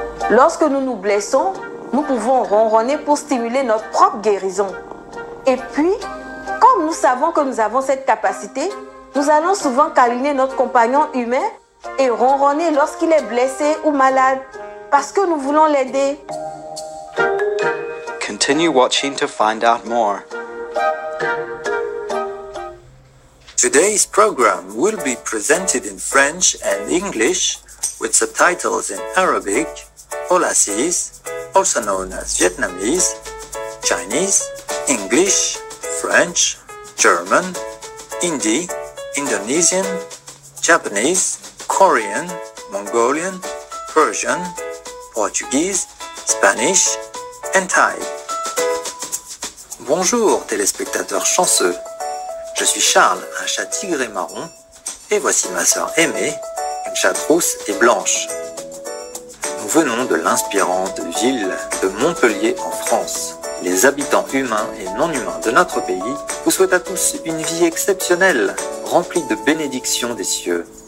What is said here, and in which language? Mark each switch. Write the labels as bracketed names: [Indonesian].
[French] Lorsque nous nous blessons, nous pouvons ronronner pour stimuler notre propre guérison. Et puis, comme nous savons que nous avons cette capacité, nous allons souvent câliner notre compagnon humain et ronronner lorsqu'il est blessé ou malade, parce que nous voulons l'aider. [English] Continue watching to find out more. Today's program will be presented in French and English with subtitles in Arabic, Aulacese, also known as Vietnamese, Chinese, English, French, German, Hindi, Indonesian, Japanese, Korean, Mongolian, Persian, Portuguese, Spanish, and Thai. [French] Bonjour téléspectateurs chanceux, je suis Charles, un chat tigré marron, et voici ma sœur Aimée, une chatte rousse et blanche. Nous venons de l'inspirante ville de Montpellier en France. Les habitants humains et non humains de notre pays vous souhaitent à tous une vie exceptionnelle, remplie de bénédictions des cieux.